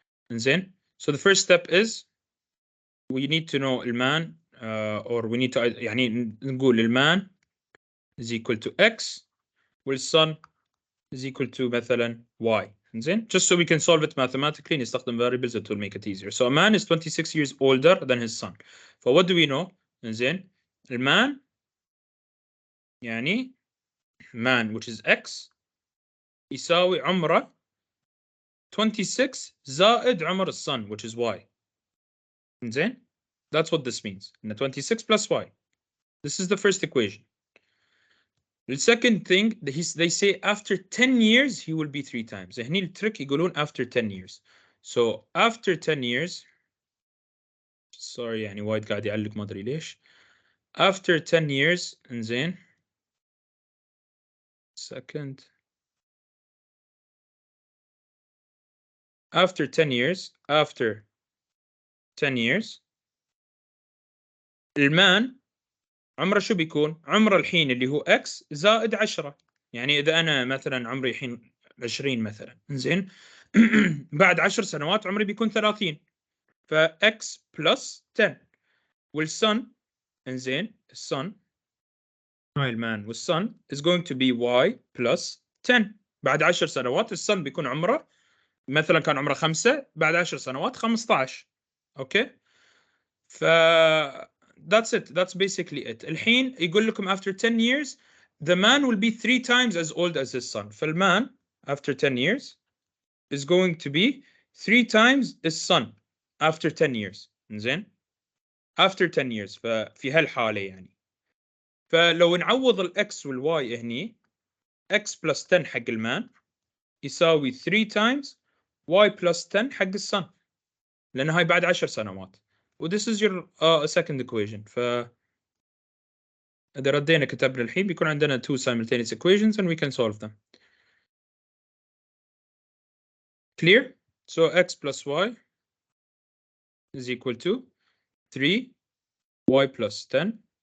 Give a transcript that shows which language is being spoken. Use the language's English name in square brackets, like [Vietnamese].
[English] And then, so the first step is we need to know المان or we need to [Arabic] يعني نقول المان [English] is equal to x والson is equal to مثلا y. زين, just so we can solve it mathematically نستخدم variables that will make it easier. So a man is 26 years older than his son. So what do we know? [Arabic] زين, المان يعني man [English] which is x [Arabic] يساوي عمره 26 زائد عمر الصن [English] which is y. زين, that's what this means. 26 plus y. This is the first equation. The second thing, they say after 10 years he will be 3 times. [Arabic] هني التريك يقولون [English] after 10 years. So after 10 years, sorry [Arabic] يعني وايد قاعد يعلق ما ادري ليش. [English] After 10 years, زين. Second. After 10 years, [Arabic] المان عمره شو بيكون؟ عمره الحين اللي هو x زائد 10. يعني إذا أنا مثلا عمري الحين 20 مثلا، زين. بعد 10 سنوات عمري بيكون 30. [English] ف x plus 10 والsun انزين الsun [Arabic] هاي المان [English] والsun is going to be y plus 10. [Arabic] بعد 10 سنوات الsun بيكون عمره مثلا كان عمره 5 بعد 10 سنوات 15. [English] Okay ف that's it, that's basically it. [Arabic] الحين يقول لكم [English] after 10 years the man will be 3 times as old as his son. فالman after 10 years is going to be 3 times his son after 10 years. زين after 10 years. [Arabic] ففي هالحالة يعني فلو نعوض الاكس والواي هني [English] x plus 10 [Arabic] حق المان يساوي [English] 3 times y plus 10 [Arabic] حق الصن لأن هاي بعد 10 سنوات. [English] و this is your second equation. [Arabic] ف إذا ردينا كتبنا الحين بيكون عندنا [English] two simultaneous equations and we can solve them. Clear? So x plus y is equal to 3 y plus 10.